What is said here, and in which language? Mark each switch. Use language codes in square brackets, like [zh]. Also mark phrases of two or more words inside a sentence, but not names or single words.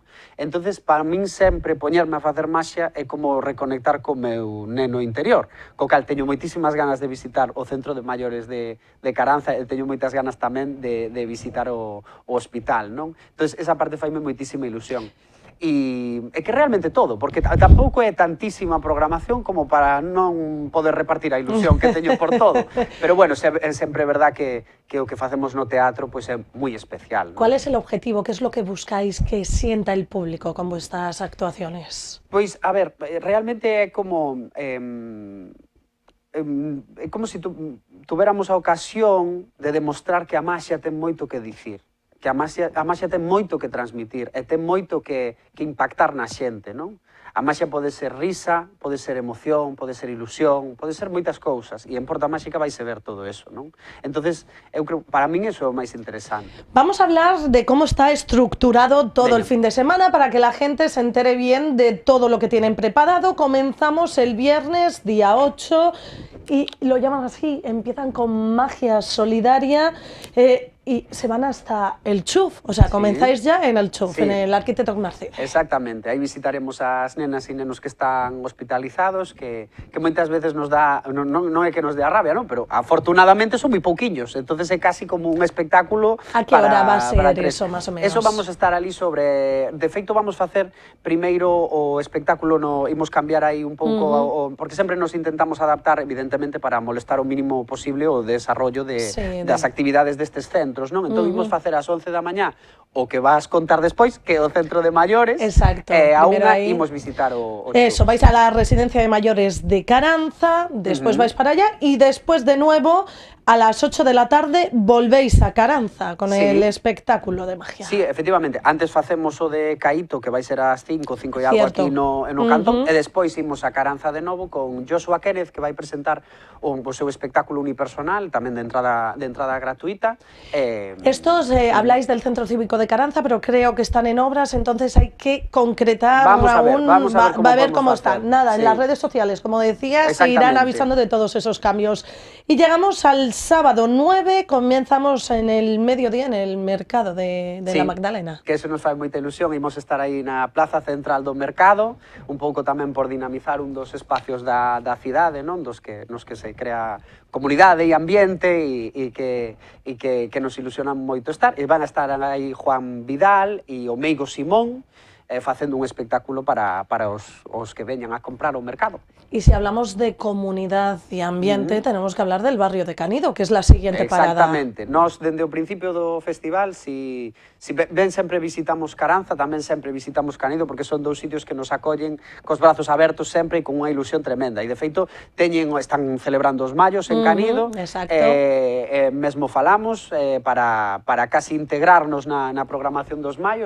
[gl] Entonces, para min sempre poñerme a facer maxia é como reconectar co meu neno interior, co cal teño moitísimas ganas de visitar o Centro de Maiores de Caranza e teño moitas ganas tamén de visitar o hospital, non? Entón, esa parte faime moitísima ilusión. E que realmente todo, porque tampouco é tantísima programación como para non poder repartir a ilusión que teño por todo. Pero, bueno, é sempre verdad que o que facemos no teatro pois é moi especial, non? [es] ¿Cuál es el objetivo? ¿Qué es lo que buscáis que sienta el público con vuestras actuaciones? [gl] Pois, a ver, realmente é como... é como se tuveramos a ocasión de demostrar que a maxia ten moito que dicir, que a maxia ten moito que transmitir e ten moito que impactar na xente, non? A maxia pode ser risa, pode ser emoción, pode ser ilusión, pode ser moitas cousas, e en Porta Máxica vaise ver todo eso, non? Entonces, eu creo, para min eso é o máis interesante. [es] Vamos a hablar de cómo está estructurado todo el fin de semana para que la gente se entere bien de todo lo que tienen preparado. Comenzamos el viernes, día 8, y lo llaman así, empiezan con magia solidaria, y se van hasta el Chuf, o sea, comenzáis ya en el Chuf, en el Arquitecto Narcide. [gl] Exactamente, aí visitaremos as nenas e nenos que están hospitalizados, que moitas veces nos dá, non é que nos dé a rabia, non? Pero afortunadamente son moi pouquiños, entonces é casi como un espectáculo. [es] A que hora va a ser eso, más o menos? Eso vamos a estar [gl] ali sobre, de feito vamos facer primeiro o espectáculo, imos cambiar aí un pouco, porque sempre nos intentamos adaptar, evidentemente, para molestar o mínimo posible o desarrollo das actividades destes centros. Entón, imos facer ás 11 da mañá o que vas contar despois, que é o Centro de Maiores. Exacto. A unha imos visitar o [es] Eso, vais a la residencia de mayores de Caranza, después vais para allá y después de nuevo a las 8 de la tarde volvéis a Caranza con el espectáculo de magia. [gl] Sí, efectivamente, antes facemos o de Caíto, que vai ser ás 5 e algo aquí no Cantón, e despois imos a Caranza de novo con Joshua Kenneth, que vai presentar o seu espectáculo unipersonal, tamén de entrada gratuita, [es] Estos, habláis del Centro Cívico de Caranza, pero creo que están en obras, entonces hay que concretar vamos a ver cómo están. Nada, sí. En las redes sociales, como decías, se irán avisando de todos esos cambios. Y llegamos al sábado 9, comenzamos en el mediodía en el mercado de la Magdalena. [gl] Que eso nos fai moita ilusión, imos estar aí na plaza central do mercado, un pouco tamén por dinamizar un dos espacios da cidade, non? Nos que se crea comunidade e ambiente e que nos ilusionan moito estar. E van a estar aí Juan Vidal e o Meigo Simón facendo un espectáculo para os que veñan a comprar ao mercado. [es] Y si hablamos de comunidad y ambiente, tenemos que hablar del barrio de Canido, que es la siguiente parada. Exactamente. [gl] Nos, dende o principio do festival, si ben sempre visitamos Caranza, tamén sempre visitamos Canido, porque son dous sitios que nos acollen cos brazos abertos sempre e con unha ilusión tremenda. E, de feito, están celebrando os mallos en Canido. Exacto. Mesmo falamos para casi integrarnos na programación dos mallos.